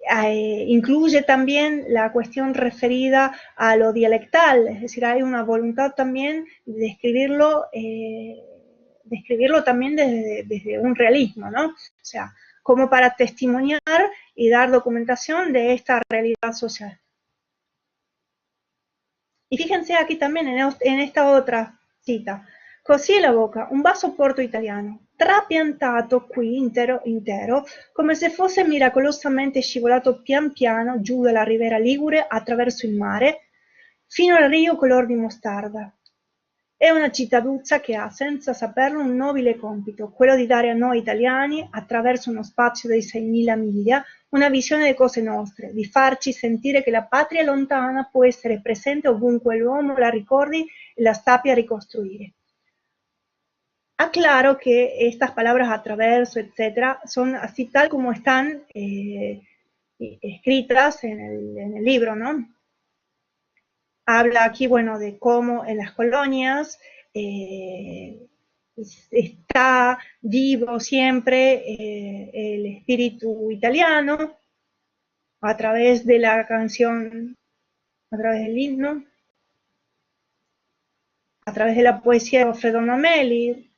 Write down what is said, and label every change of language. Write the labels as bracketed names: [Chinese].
[Spanish] Incluye también la cuestión referida a lo dialectal, es decir, hay una voluntad también de describirlo también desde un realismo, ¿no? O sea, como para testimoniar y dar documentación de esta realidad social. Y fíjense aquí también en esta otra cita. [Italian] Così la bocca, un basso porto italiano, trapiantato qui intero, come se fosse miracolosamente scivolato pian piano giù dalla riviera Ligure attraverso il mare, fino al rio color di mostarda. È una cittaduzza che ha, senza saperlo, un nobile compito, quello di dare a noi italiani, attraverso uno spazio di 6.000 miglia, una visione delle cose nostre, di farci sentire che la patria lontana può essere presente ovunque l'uomo la ricordi e la sappia ricostruire. [Spanish] Aclaro que estas palabras atraverso, etcétera, son así tal como están escritas en el libro, ¿no? Habla aquí, bueno, de cómo en las colonias está vivo siempre el espíritu italiano a través de la canción, a través del himno, a través de la poesía de Fredo Amelli.